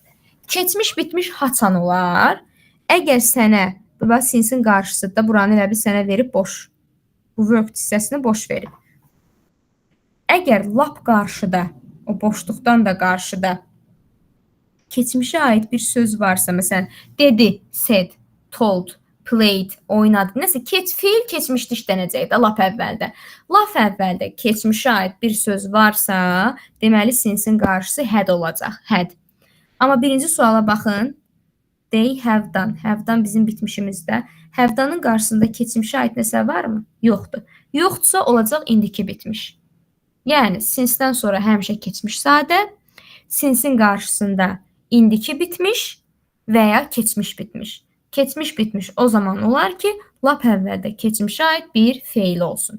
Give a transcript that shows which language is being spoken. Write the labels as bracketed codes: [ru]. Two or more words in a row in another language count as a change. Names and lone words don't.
[az] Keçmiş bitmiş haçan olar. Əgər sənə, bax, since-in qarşısında buranı elə bir sənə verib boş. Bu work hissəsini boş verib. Əgər lap qarşıda, o boşluqdan da qarşıda keçmişə aid bir söz varsa, məsələn, dedi, [en] said, told, played, [az] oynadı. Nəsə, feil keçmişdə işlənəcəkdə lap əvvəldə. Lap əvvəldə keçmişə aid bir söz varsa, deməli since-in qarşısı had olacaq. Had. Amma birinci suala baxın. [en] They have done. Have done [az] bizim bitmişimizdə. [en] Have done-ın [az] qarşısında keçmişə aid nəsə varmı? Yoxdur. Yoxdursa olacaq indiki bitmiş. Yəni, since-dən sonra həmişə keçmiş sadə, since-in qarşısında indiki bitmiş və ya keçmiş bitmiş. Keçmiş bitmiş o zaman olar ki, lap əvvəldə keçmişə aid bir feil olsun.